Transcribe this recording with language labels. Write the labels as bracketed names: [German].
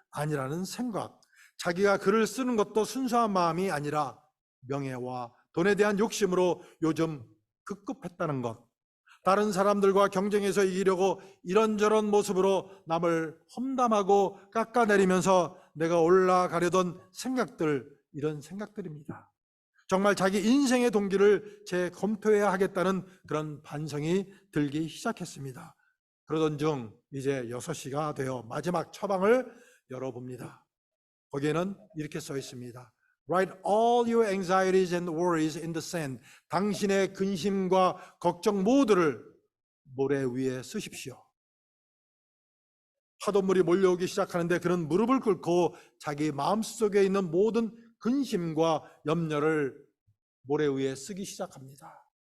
[Korean] 아니라는 생각, 자기가 글을 쓰는 것도 순수한 마음이 아니라 명예와 돈에 대한 욕심으로 요즘 급급했다는 것, 다른 사람들과 경쟁해서 이기려고 이런저런 모습으로 남을 험담하고 깎아내리면서 내가 올라가려던 생각들, 이런 생각들입니다. 정말 자기 인생의 동기를 재검토해야 하겠다는 그런 반성이 들기 시작했습니다. 그러던 중 이제 6시가 되어 마지막 처방을 열어봅니다. 거기에는 이렇게 써 있습니다. [English] Write all your anxieties and worries in the sand. [Korean] 당신의 근심과 걱정 모두를 모래 위에 쓰십시오. 파도물이 몰려오기 시작하는데 그는 무릎을 꿇고 자기 마음속에 있는 모든 근심과 염려를 모래 위에 쓰기 시작합니다.